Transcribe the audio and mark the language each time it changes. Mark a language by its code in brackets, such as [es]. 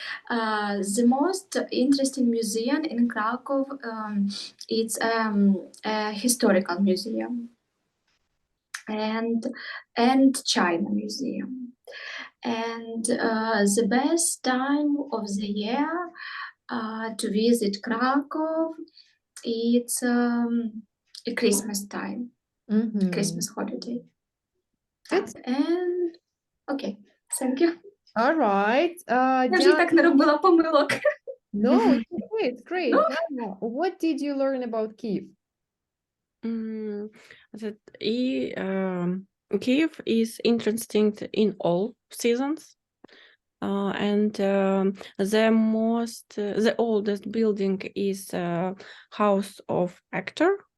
[en] The most interesting museum in Krakow, it's a historical museum and China museum. And the best time of the year to visit Krakow, it's a Christmas time, Christmas holiday. Good. And okay, thank you. All right. [uk] Я вже так не робила помилок. [en] No, it's great. Diana, what did you learn about Kyiv? That Kyiv is interesting in all seasons, and the oldest building is House of Actor,